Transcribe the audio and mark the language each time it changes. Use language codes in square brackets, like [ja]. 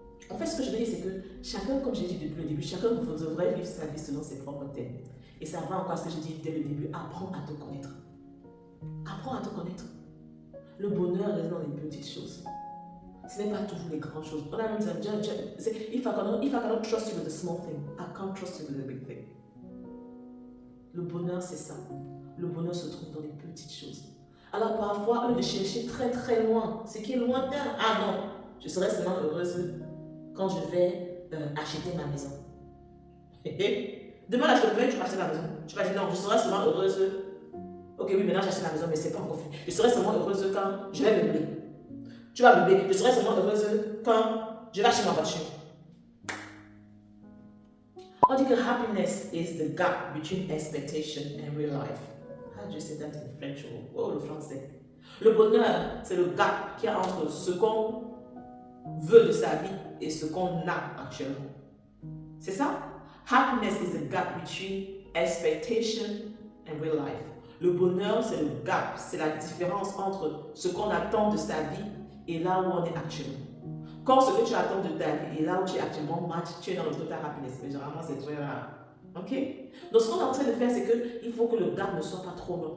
[fr] En fait, ce que je veux dire, c'est que chacun, comme j'ai dit depuis le début, chacun devrait vivre sa vie selon ses propres thèmes. Et ça va encore à ce que j'ai dit dès le début, apprends à te connaître. Apprends à te connaître. Le bonheur réside dans les petites choses. Ce n'est pas toujours les grandes choses. On a même dit, [en] if I cannot trust you with the small thing, I can't trust you with the big thing. [fr] Le bonheur, c'est ça. Le bonheur se trouve dans les petites choses. Alors parfois, au lieu de chercher très très loin, ce qui est lointain, ah non, je serai seulement heureuse quand je vais acheter ma maison. Demain, là, je te promets, tu vas acheter la maison. Tu vas dire non, je serai seulement heureuse. Ok, oui, maintenant j'achète la maison, mais c'est pas encore fait. Je serai seulement heureuse quand je vais meubler. Tu vas meubler. Je serai seulement heureuse quand je vais acheter ma voiture. On dit que [en] happiness is the gap between expectation and real life. How do you say that in French? [fr] Oh, le français. Le bonheur, c'est le gap qu'il y a entre ce qu'on veut de sa vie et ce qu'on a actuellement. C'est ça? [en] Happiness is the gap between expectation and real life. [fr] Le bonheur, c'est le gap, c'est la différence entre ce qu'on attend de sa vie et là où on est actuellement. Quand ce que tu attends de ta vie et là où tu es actuellement match, tu es dans le [en] total happiness. [fr] Mais généralement, c'est très rare. Ok? Donc, ce qu'on est en train de faire, c'est qu'il faut que le gap ne soit pas trop long.